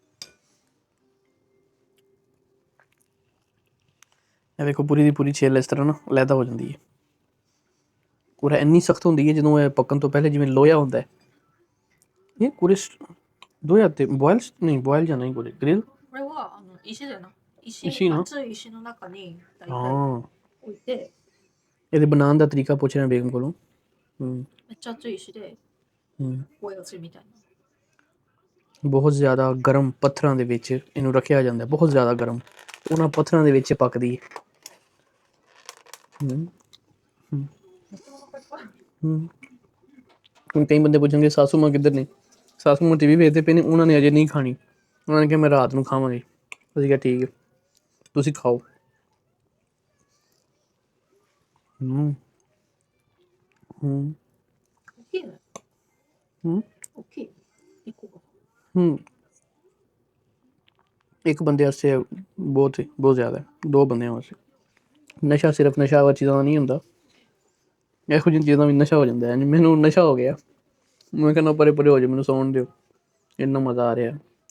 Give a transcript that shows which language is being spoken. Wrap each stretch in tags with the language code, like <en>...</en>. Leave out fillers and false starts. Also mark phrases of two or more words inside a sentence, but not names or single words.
<pa>ਇਹ ਵੇਖੋ ਪੂਰੀ ਦੀ ਪੂਰੀ ਛਿੱਲ ਇਸ ਤਰ੍ਹਾਂ ਨਾ ਅਲੱਗ ਹੋ ਜਾਂਦੀ ਹੈ ਪੂਰਾ ਇੰਨੀ ਸਖਤ ਹੁੰਦੀ ਹੈ ਜਦੋਂ ਇਹ ਪੱਕਣ ਤੋਂ ਪਹਿਲੇ ਜਿਵੇਂ ਲੋਹਾ ਹੁੰਦਾ ਹੈ ਇਹ ਪੂਰੇ ਲੋਹਾ ਤੇ ਬੋਇਲ ਨਹੀਂ ਬੋਇਲ ਜਾਂ ਨਹੀਂ ਬੋਲੇ ਗ੍ਰਿਲ</pa> <ja>これは石だよな。石の熱い石の中に大体</ja> <pa>ਹਾਂ</pa> <ja>置いて、</ja> <pa>ਇਹਦੇ ਬਣਾਉਣ ਦਾ ਤਰੀਕਾ ਪੁੱਛ ਰਿਹਾ ਬੇਗਮ ਕੋਲੋਂ</pa> <ja>めっちゃ熱い石で ボイルするみたいな。</ja> <pa>ਬਹੁਤ ਜ਼ਿਆਦਾ ਗਰਮ ਪੱਥਰਾਂ ਦੇ ਵਿੱਚ ਇਹਨੂੰ ਰੱਖਿਆ ਜਾਂਦਾ ਬਹੁਤ ਜ਼ਿਆਦਾ ਗਰਮ ਉਹਨਾਂ ਪੱਥਰਾਂ ਦੇ ਵਿੱਚ ਪੱਕਦੀ ਹੈ ਹੁਣ ਕਈ ਬੰਦੇ ਪੁੱਛਣਗੇ ਸਾਸੂ ਮਾਂ ਕਿੱਧਰ ਨੇ ਸਾਸੂ ਮਾਂ ਟੀਵੀ ਵੇਖਦੇ ਪਏ ਨੇ ਉਹਨਾਂ ਨੇ ਅਜੇ ਨਹੀਂ ਖਾਣੀ ਉਹਨਾਂ ਨੇ ਕਿਹਾ ਮੈਂ ਰਾਤ ਨੂੰ ਖਾਵਾਂਗੀ ਅਸੀਂ ਕਿਹਾ ਠੀਕ ਹੈ ਤੁਸੀਂ ਖਾਓ ਹੂੰ</pa> <ja>大きいね。 ਹੂੰ 大きい。一個が。</ja> <pa>ਇੱਕ ਬੰਦੇ ਵਾਸਤੇ ਬਹੁਤ ਜ਼ਿਆਦਾ ਹੈ ਦੋ ਬੰਦਿਆਂ ਵਾਸਤੇ ਨਸ਼ਾ ਸਿਰਫ ਨਸ਼ਾ ਵਾਲੀ ਚੀਜ਼ਾਂ ਦਾ ਨਹੀਂ ਹੁੰਦਾ ਇਹੋ ਜਿਹੀਆਂ ਚੀਜ਼ਾਂ ਵੀ ਨਸ਼ਾ ਹੋ ਜਾਂਦਾ ਹੈ ਮੈਨੂੰ ਨਸ਼ਾ ਹੋ ਗਿਆ ਮੈਂ ਕਹਿੰਦਾ ਪਰੇ ਪਰੇ ਹੋ ਜਾ ਮੈਨੂੰ ਸੌਣ ਦਿਓ ਇੰਨਾ ਮਜ਼ਾ ਆ ਰਿਹਾ</pa>